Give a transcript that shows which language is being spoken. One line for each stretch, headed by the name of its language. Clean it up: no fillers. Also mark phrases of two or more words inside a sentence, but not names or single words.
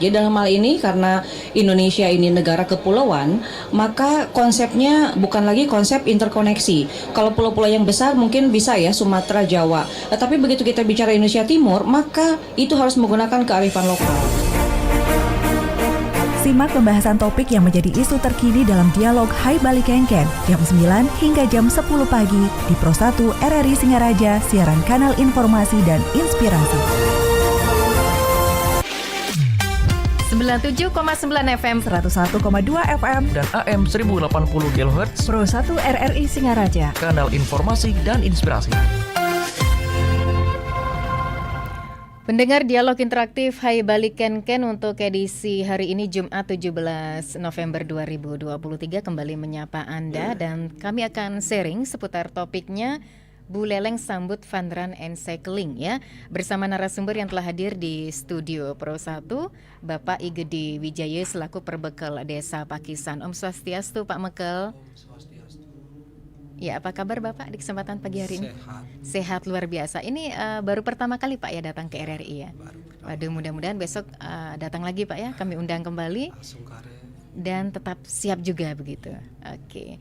Indonesian: Jadi dalam hal ini karena Indonesia ini negara kepulauan, maka konsepnya bukan lagi konsep interkoneksi. Kalau pulau-pulau yang besar mungkin bisa ya Sumatera, Jawa. Tapi begitu kita bicara Indonesia Timur, maka itu harus menggunakan kearifan lokal. Simak pembahasan topik yang menjadi isu terkini dalam dialog Hai Bali Kengken jam 9 hingga jam 10 pagi di Pro 1 RRI Singaraja, siaran kanal informasi dan inspirasi. 97,9 FM, 101,2 FM, dan AM 1080 kHz Pro 1 RRI Singaraja, kanal informasi dan inspirasi. pendengar dialog interaktif Hai Bali Kengken untuk edisi hari ini Jumat 17 November 2023 kembali menyapa Anda dan kami akan sharing seputar topiknya Bu Leleng sambut Fun Run and Cycling ya, bersama narasumber yang telah hadir di studio Pro 1, Bapak I Gede Wijaya selaku Perbekal Desa Pakisan.
Balinese: Om Swastiastu Pak Mekel.
Indonesian: Ya, apa kabar Bapak di kesempatan pagi hari ini? Sehat luar biasa. Ini baru pertama kali Pak ya datang ke RRI ya. Waduh, mudah-mudahan besok datang lagi Pak ya. Kami undang kembali. Dan tetap siap juga begitu. Oke.